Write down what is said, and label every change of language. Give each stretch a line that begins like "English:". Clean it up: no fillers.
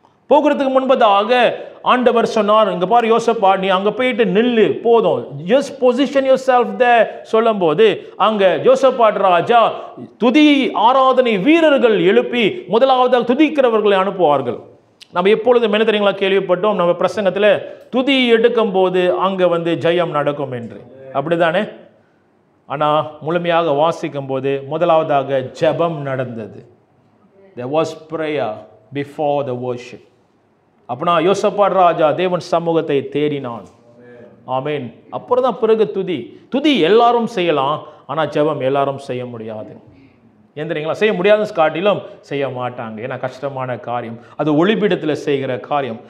Tamil: போகிறதுக்கு முன்பதாக ஆண்டவர் சொன்னார், இங்க பாரு யோசபாட், நீ அங்க போயிட்டு நில்லு போதும்,
English: just position yourself there
Tamil: சொல்லும் போது அங்க யோசபாட் ராஜா துதி ஆராதனை வீரர்கள் எழுப்பி முதலாவதாக துதிக்கிறவர்களை அனுப்புவார்கள். நம்ம எப்பொழுதும் என்ன தெரியுங்களா கேள்விப்பட்டோம், நம்ம பிரசங்கத்தில் துதி எடுக்கும் போது அங்க ஜெயம் நடக்கும் என்று, அப்படிதானே? ஆனா முழுமையாக வாசிக்கும் போது முதலாவதாக ஜெபம் நடந்தது.
English: There was prayer before the worship.
Tamil: அப்பனா யோசபாட் ராஜா தேவன் சமூகத்தை தேடினான். ஆமென். அப்புறம் தான் பிறகு துதி எல்லாரும் செய்யலாம், ஆனால் ஜெபம் எல்லாரும் செய்ய முடியாது. ஏன் தெரியுங்களா? செய்ய முடியாதுன்னு காட்டிலும் செய்ய மாட்டாங்க, ஏன்னா கஷ்டமான காரியம், அது ஒளிபீடத்தில் செய்கிற காரியம்.